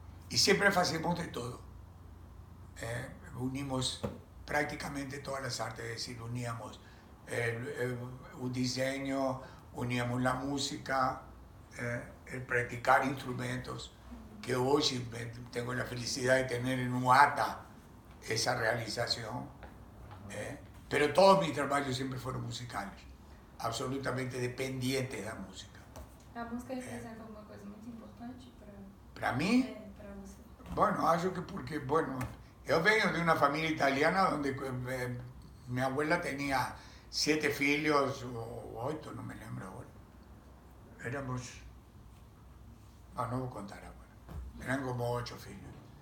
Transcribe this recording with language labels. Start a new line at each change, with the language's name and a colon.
Spanish: Y siempre hacemos de todo. Unimos prácticamente todas las artes, es decir, uníamos el diseño, uníamos la música, el practicar instrumentos, que hoy tengo la felicidad de tener en UATA esa realización. Pero todos mis trabajos siempre fueron musicales, absolutamente dependientes de la música.
Portuguese: A música representa alguma coisa muito importante
Spanish: ¿Para mí?
Portuguese: para você?
Spanish: Bueno,
Portuguese: acho que porque,
Spanish: bueno, yo vengo de una familia italiana donde mi abuela tenía 7 hijos o 8, no me lembro ahora. Éramos, no voy a contar ahora, eran como 8 hijos.